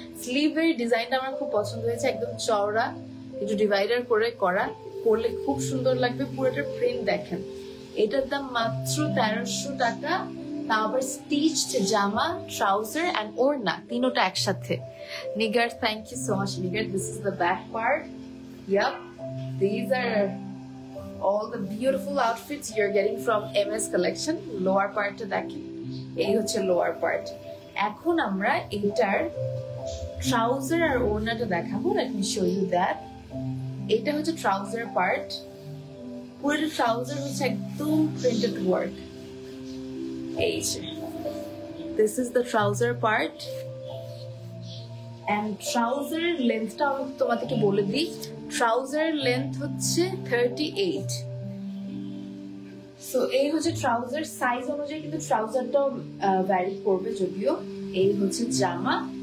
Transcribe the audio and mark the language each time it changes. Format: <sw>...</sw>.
<bn>স্লিভের ডিজাইনটা আমার খুব পছন্দ হয়েছে, একদম চওড়া, একটু ডিভাইডার করে করা, পরলে খুব সুন্দর লাগবে। পুরোটার প্রিন্ট দেখেন। এটার দাম মাত্র ১৩০০ টাকা, তাও আবার স্টিচড জামা, ট্রাউজার অ্যান্ড ওড়না, তিনোটা একসাথে।</bn> <en>Nigar, thank you so much Nigar. This is the back part. Yup, these are all the beautiful outfits you're getting from MS Collection.</en> <bn>Lower part টা দেখেন, এই হচ্ছে লোয়ার পার্ট। এখন আমরা এটার ট্রাউজার আর ওড়নাটা দেখাবো।</bn> <en>Let me show you that.</en> <bn>এটা হচ্ছে ট্রাউজার পার্ট। পুরো ট্রাউজার হচ্ছে একদম প্রিন্টেড ওয়ার্ক। এই যে,</bn> <en>this is the trouser part. And trouser length</en> <bn>টা আমি তোমাদেরকে বলে দিই। ট্রাউজার লেন্থ হচ্ছে 38। সো এই হচ্ছে ট্রাউজার। সাইজ অনুযায়ী কিন্তু ট্রাউজারটাও ভ্যারি করবে যদিও। এই হচ্ছে জামা।</bn>